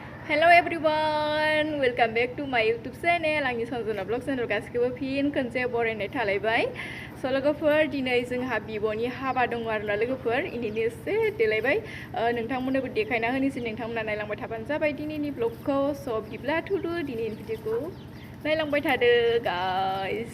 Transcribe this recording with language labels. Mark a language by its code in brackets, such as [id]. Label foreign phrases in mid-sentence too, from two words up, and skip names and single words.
[en] Hello everyone, welcome back to my YouTube channel. [brx] आंनि सजना [en] blog channel [brx] गासिखौबो फिन खनसे बरायनाय थालायबाय। स' लोगोफोर दिनै जोंहा बिब'नि हाबा दङ आरोना लोगोफोर इनिनो एसे देलायबाय नोंथांमोननोबो देखायना होनोसै नोंथांमोना नायलांबाय थाबानो जाबाय दिनैनि ब्लगखौ। स' बिदिब्ला थुदु दिनैनि भिडिअखौ नायलांबाय थादो गाइस।